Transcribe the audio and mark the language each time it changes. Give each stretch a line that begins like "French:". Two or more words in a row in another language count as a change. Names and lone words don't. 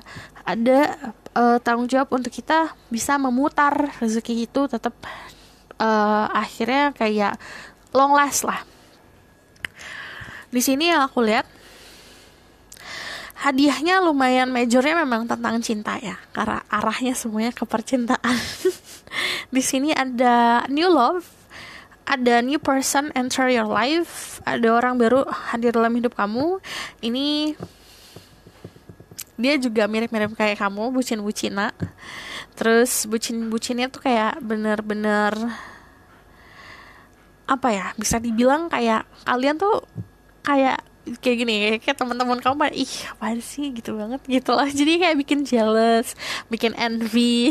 Indonesian: Ada tanggung jawab untuk kita bisa memutar rezeki itu tetap akhirnya kayak
English: long last
Indonesian: lah. Di sini yang aku lihat hadiahnya lumayan majornya memang tentang cinta ya, karena arahnya semuanya ke percintaan. Di sini ada
English: new love,
Indonesian: ada
English: new person enter your life,
Indonesian: ada orang baru hadir dalam hidup kamu. Ini dia juga mirip-mirip kayak kamu, bucin-bucina. Terus bucin-bucinnya tuh kayak bener-bener apa ya, bisa dibilang kayak kalian tuh kayak gini, kayak teman-teman kamu, ih apaan sih gitu banget gitu lah, jadi kayak bikin jealous, bikin envy.